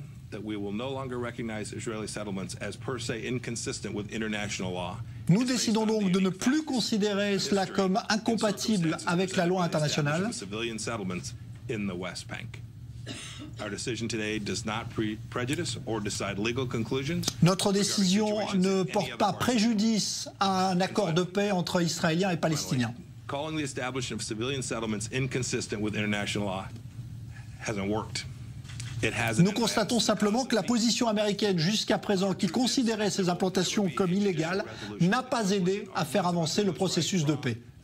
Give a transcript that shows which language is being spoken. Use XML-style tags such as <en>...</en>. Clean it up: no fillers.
<en>that we will no longer recognize Israeli settlements as per se inconsistent with international law.</en> <fr>Nous décidons donc de ne plus considérer cela comme incompatible avec la loi internationale.</fr> <en>Civilian settlements in the West Bank. Our decision today does not prejudice or decide legal conclusions.</en> <fr>Notre décision ne porte pas préjudice à un accord de paix entre Israéliens et Palestiniens.</fr> <en>Calling the establishment of civilian settlements inconsistent with international law hasn't worked.</en> <fr>Nous constatons simplement que la position américaine jusqu'à présent, qui considérait ces implantations comme illégales, n'a pas aidé à faire avancer le processus de paix.</fr>